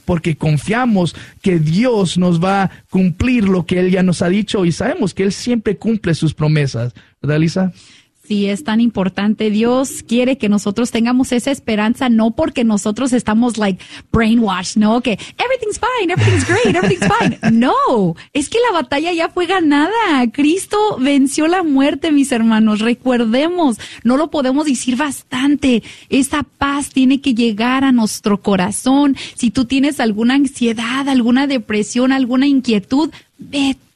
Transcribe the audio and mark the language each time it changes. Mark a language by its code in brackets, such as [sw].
[es] Porque confiamos que Dios nos va a cumplir lo que Él ya nos ha dicho y sabemos que Él siempre cumple sus promesas. ¿Verdad, Lisa? Sí, es tan importante. Dios quiere que nosotros tengamos esa esperanza, no porque nosotros estamos [en] like brainwashed, [es] ¿no? [en] Que everything's fine, everything's great, everything's fine. [es] No, es que la batalla ya fue ganada. Cristo venció la muerte, mis hermanos. Recordemos, no lo podemos decir bastante. Esa paz tiene que llegar a nuestro corazón. Si tú tienes alguna ansiedad, alguna depresión, alguna inquietud, vete.